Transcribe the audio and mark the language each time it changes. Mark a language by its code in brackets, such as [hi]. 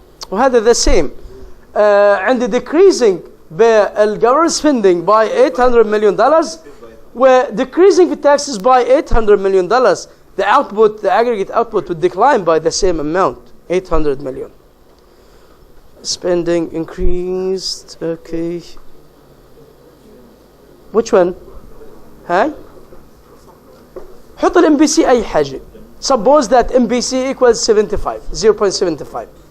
[ar] وهذا [en] the same. [ar] عند [en] decreasing بالgovernment spending by $800 million و decreasing the taxes by $800 million, the output, the aggregate output would decline by the same amount, 800 million. Spending increased, okay. Which one? [ar] هاي؟ حط ال MBC أي حاجة. [en] Suppose that MBC equals 75, 0.75.